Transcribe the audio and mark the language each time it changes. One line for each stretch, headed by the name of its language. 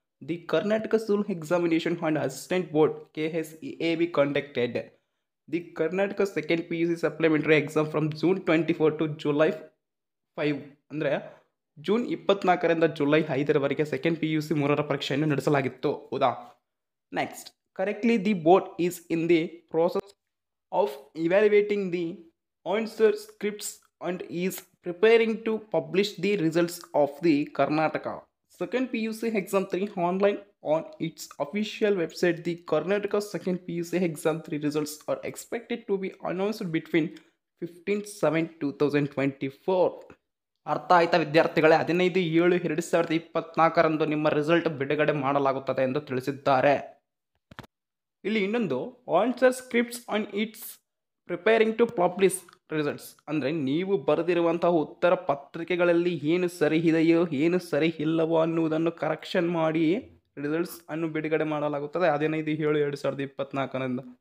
English: The Karnataka school examination and assistant board KSEAB conducted the Karnataka second P U C supplementary exam from June 24 to July 5.
Kannada: ಅಂದರೆ June 24ರಿಂದ July 5ರವರೆಗೆ second P U C ಮೂರರ ಪರೀಕ್ಷೆಯನ್ನು ನಡೆಸಲಾಗಿತ್ತು. ಹೌದಾ.
English: Next, correctly the board is in the process of evaluating the answer scripts and is preparing to publish the results of the Karnataka second PUC exam 3 online on its official website. The Karnataka second PUC exam 3 results are expected to be announced between 15/7/2024.
Kannada: ಅರ್ಥ ಆಯ್ತಾ ವಿದ್ಯಾರ್ಥಿಗಳೇ? 15/7/2024ರಂದು ನಿಮ್ಮ result ಬಿಡುಗಡೆ ಮಾಡಲಾಗುತ್ತದೆ ಎಂದು ತಿಳಿಸಿದ್ದಾರೆ. ಇಲ್ಲಿ ಇನ್ನೊಂದು,
English: answer scripts on its preparing to publish results
Kannada: ಅಂದರೆ ನೀವು ಬರೆದಿರುವಂತಹ ಉತ್ತರ ಪತ್ರಿಕೆಗಳಲ್ಲಿ ಏನು ಸರಿ ಇದೆಯೋ ಏನು ಸರಿ ಇಲ್ಲವೋ ಅನ್ನುವುದನ್ನು ಕರೆಕ್ಷನ್ ಮಾಡಿ ರಿಸಲ್ಟ್ಸ್ ಅನ್ನು ಬಿಡುಗಡೆ ಮಾಡಲಾಗುತ್ತದೆ 15/7/2024ರಿಂದ.